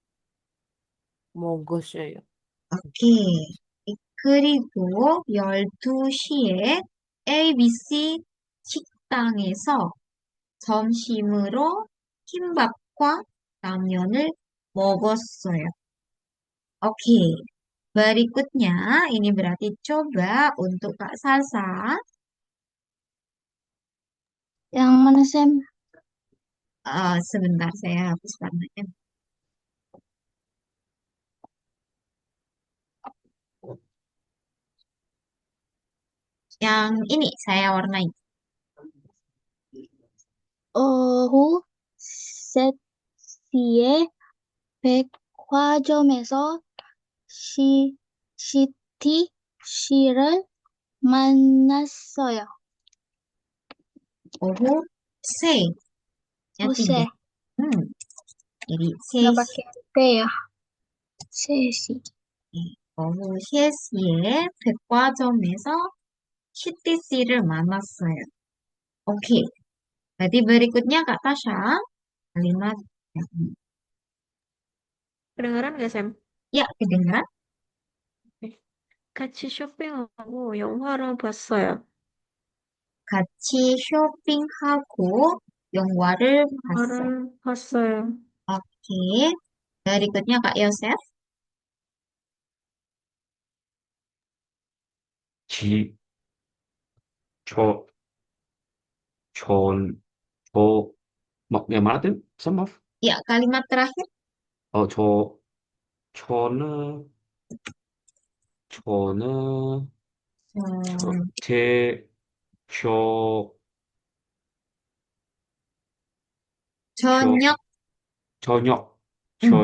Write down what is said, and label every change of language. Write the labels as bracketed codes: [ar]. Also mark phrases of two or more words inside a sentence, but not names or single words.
[ko] 먹었어요. 오케이. 그리고 12시에 ABC 식당에서 점심으로 킴밥과 라면을 먹었어요. [id] Oke, berikutnya ini berarti coba untuk Kak Salsa. Yang mana, Sam? Sebentar saya hapus warnanya. Yang ini saya warnai. [ko] 오후 3시에 백화점에서 시티 씨를 만났어요. 오후 3nya 옷에 3. [id] Jadi nggak 3. pakai T ya. Sesi. [ko] 오후 3시에 백화점에서 큐티 씨를 만났어요. [id] Oke, berarti berikutnya Kak Tasya. Kalimat yang ini. Kedengeran gak, Sam? Ya, kedengaran? [ko] 네. 같이 쇼핑하고 영화를 봤어요. 같이 쇼핑하고 영화를 봤어요. 영화를 봤어요. [id] Oke. Berikutnya Kak Yosef. [ko] 지, 저, 전, 저, [id] yang mana tuh? Sama? Ya, kalimat terakhir. [ko] 저, 저는, 저는, Hmm, 제, 저, 저, 저녁. 저녁, Hmm,